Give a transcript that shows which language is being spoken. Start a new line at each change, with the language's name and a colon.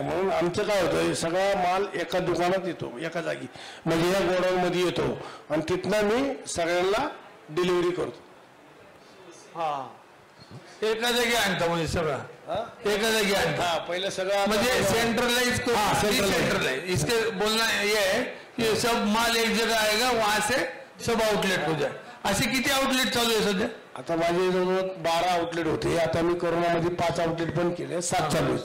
Marathi: म्हणून आमचं काय होतं, सगळा माल एका दुकानात येतो, एका जागी, म्हणजे या गोडाऊनमध्ये येतो आणि तिथनं मी सगळ्यांना डिलिव्हरी करतो. हा, एका जागी आणता म्हणजे सगळा एका जागी आणता. हा, पहिलं सगळं म्हणजे सेंट्रलाइज सेंट्रलाइज.
Hindi: इसके बोलना ये है कि सब माल एक जगह आएगा, वहां से सब आउटलेट हो जाए.
Marathi: असे किती आउटलेट चालू आहे सध्या? आता माझे जवळ 12 आउटलेट होते. आता मी कोरोनामध्ये 5 आउटलेट बंद केले, 7 चालू आहे.